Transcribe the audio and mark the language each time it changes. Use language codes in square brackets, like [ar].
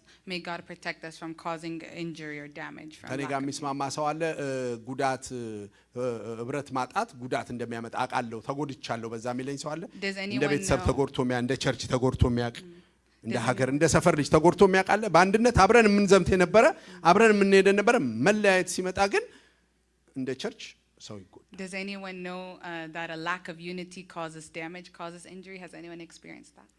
[en] May God protect us from causing injury or damage from [am] ከኔ ጋር የሚስማማ ሰው አለ? ጉዳት ህብረት ማጣት ጉዳት እንደሚያመጣ አውቃለሁ፣ ተጎድቻለሁ በዛ የሚለኝ ሰው አለ? እንደ ቤተሰብ ተጎድቶ እንደ ቸርች ተጎድቶ የሚያውቅ እንደ ሀገር እንደ ሰፈር ልጅ ተጎድቶ የሚያውቅ አለ? በአንድነት አብረን የምንዘምት የነበረ አብረን የምንሄድ የነበረ መለያየት ሲመጣ ግን እንደ ቸርች ሰው ይጎዳል። [en] Does anyone know that a lack of unity causes damage, causes injury? Has anyone experienced that?